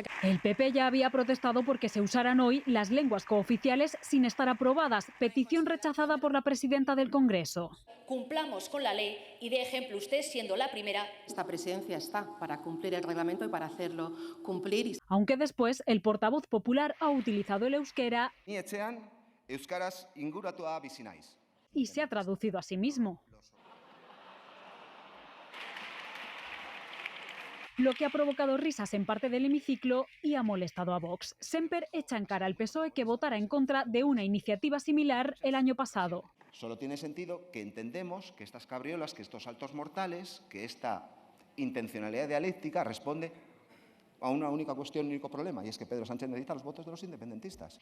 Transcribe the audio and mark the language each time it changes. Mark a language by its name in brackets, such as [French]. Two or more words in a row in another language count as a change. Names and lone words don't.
[Spanish] El PP ya había protestado porque se usaran hoy las lenguas cooficiales sin estar aprobadas, petición rechazada por la presidenta del Congreso. Cumplamos con la ley y dé ejemplo usted siendo la primera. Esta presidencia está para cumplir el reglamento y para hacerlo cumplir. Aunque después el portavoz popular ha utilizado el euskera [Basque] Ni etxean euskaraz inguratua bizi naiz. [Spanish] Y se ha traducido a sí mismo. Lo que ha provocado risas en parte del hemiciclo y ha molestado a Vox. Semper echa en cara al PSOE que votara en contra de una iniciativa similar el año pasado. Solo tiene sentido que entendemos que estas cabriolas, que estos saltos mortales, que esta intencionalidad dialéctica responde a una única cuestión, un único problema, y es que Pedro Sánchez necesita los votos de los independentistas.